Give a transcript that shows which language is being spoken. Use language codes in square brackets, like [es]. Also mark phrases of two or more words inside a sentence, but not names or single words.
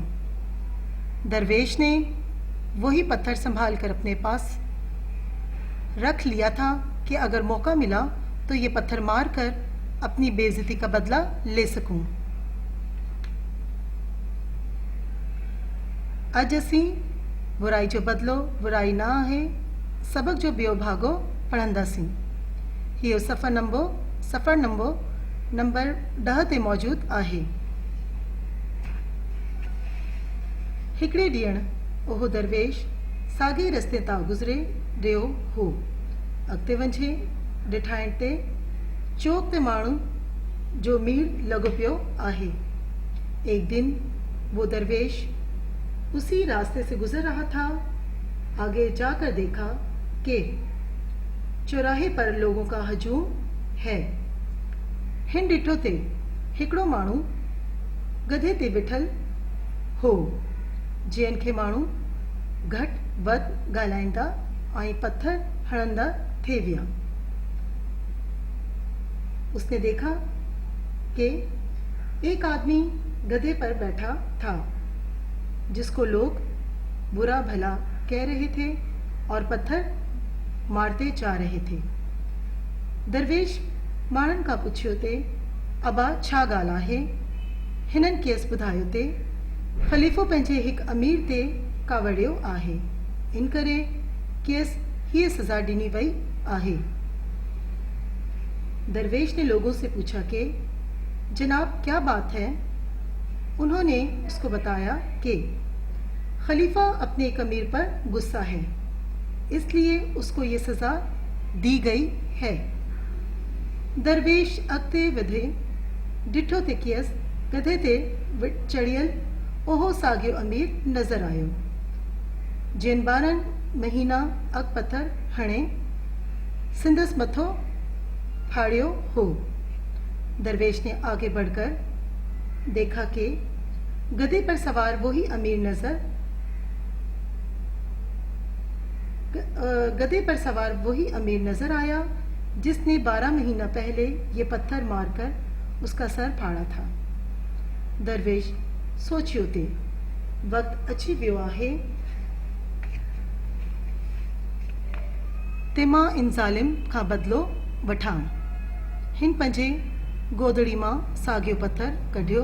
[ur] درویش نے وہی پتھر سنبھال کر اپنے پاس رکھ لیا تھا کہ اگر موقع ملا تو یہ پتھر مار کر اپنی بےعزتی کا بدلہ لے سکوں. [sd] अज असी बुराई जो बदलो बुराई ना है सबक जो बियो भागो पढ़ंदासीं। हियो सफ़र नंबर 10 ते मौजूद आहे। हिकिड़े ॾींहुं उहो दरवेश साॻे रस्ते तां गुज़रे रहियो हो। अॻिते वञे ॾिठाइण ते चौक ते माण्हू जो मीर लॻो पियो आहे। [ur] ایک دن وہ درویش اسی راستے سے گزر رہا تھا. آگے جا کر دیکھا کہ چوراہے پر لوگوں کا ہجوم ہے. [sd] हिन ॾिठो ते हिकिड़ो माण्हू गधे ते वेठल हो जंहिं खे माण्हू घटि वधि ॻाल्हाईंदा ऐं पत्थर हणंदा थी विया। [ur] اس نے دیکھا کہ ایک آدمی گدھے پر بیٹھا تھا جس کو لوگ برا بھلا کہہ رہے تھے اور پتھر مارتے جا رہے تھے. [sd] दरवेश माण्हुनि खां पुछियो ते अबा छा ॻाल्हि आहे। हिननि खेसि ॿुधायो ते ख़लीफ़ो पंहिंजे हिकु अमीर ते कावड़ियो आहे, इन करे खेसि हीअ सज़ा ॾिनी वई आहे। [ur] درویش نے لوگوں سے پوچھا کہ جناب کیا بات ہے. انہوں نے اس کو بتایا کہ خلیفہ اپنے ایک امیر پر غصہ ہے، اس لیے اس کو یہ سزا دی گئی ہے. [sd] दरवेश अॻिते वधे ॾिठो ते खेसि गधे ते चढ़ियल उहो साॻियो अमीर नज़र आयो जिन 12 महीना अॻु पत्थर हणे संदसि मथो फाड़ियो हो। [ur] درویش نے آگے بڑھ کر دیکھا کہ گدھے پر سوار وہی امیر نظر آیا جس نے 12 مہینہ پہلے یہ پتھر مار کر اس کا سر پھاڑا تھا. [sd] दरवेश सोचियो ते वक्त अची वियो आहे ते मां इन ज़ालिम खां बदिलो वठां। हिन पंहिंजे गोदड़ी मां साॻियो पत्थर कढियो।